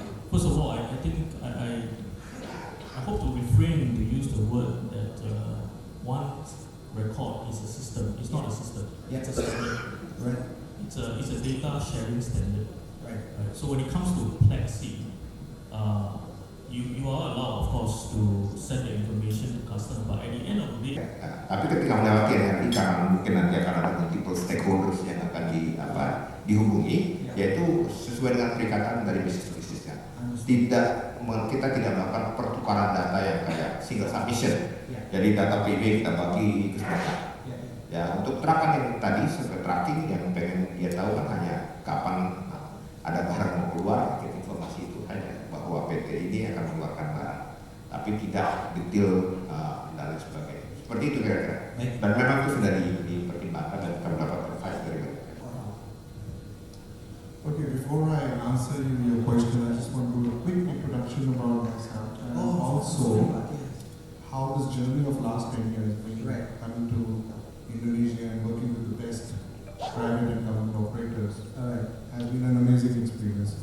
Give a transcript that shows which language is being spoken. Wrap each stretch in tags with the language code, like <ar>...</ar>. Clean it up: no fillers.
<en>First of all, I think I hope to refrain to use the word that one record is a system. It's not a system. Yeah, it's a system. Right. It's a data sharing standard. Right. So when it comes to Plexi, you are allowed, of course, to send the information to customer, but at the end of the day.</en> <id>Tapi ketika melewati NLE, karena mungkin nanti akan ada</id> <en>multiple stakeholders</en> <id>yang akan dihubungi, yaitu sesuai dengan perikatan dari bisnis bisnisnya. Kita tidak melakukan pertukaran data yang kayak</id> <en>single submission.</en> <id>Jadi data PB kita bagi ke semua. Ya, untuk tracking yang tadi sebagai tracking yang pengen dia tahu kan hanya kapan ada barang mau keluar, informasi itu hanya bahwa PT ini akan mengeluarkan barang, tapi tidak detail dan lain sebagainya. Seperti itu kira-kira. Dan memang itu sudah dipertimbangkan dan kita mendapatkan</id> <en>answer your question, I just want to do a quick introduction about myself and also how this journey of last 10 years, being coming to Indonesia and working with the best private and government operators, has been an amazing experience.</en>